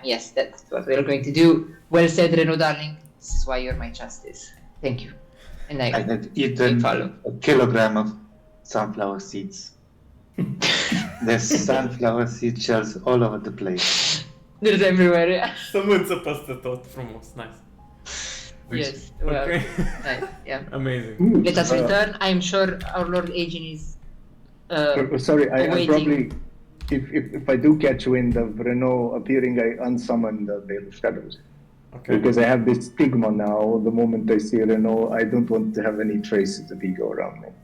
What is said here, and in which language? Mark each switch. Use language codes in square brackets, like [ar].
[en] Yes, that's what we are going to do. Well said, Renaud, darling. This is why you're my justice. Thank you. And I had eaten a kilogram of sunflower seeds. There's sunflower seed shells all over the place. There's everywhere, yeah. [ro] Sămânță peste tot, frumos, [en] nice. Yes, well, Okay. nice, yeah. Amazing. Let us return. I am sure our Lord Aegon is Sorry, I waiting. probably, if I do catch wind of Renault appearing, I unsummon the Veil of Shadows. Okay. Because I have this stigma now. The moment I see Renault, I don't want to have any traces of ego around me.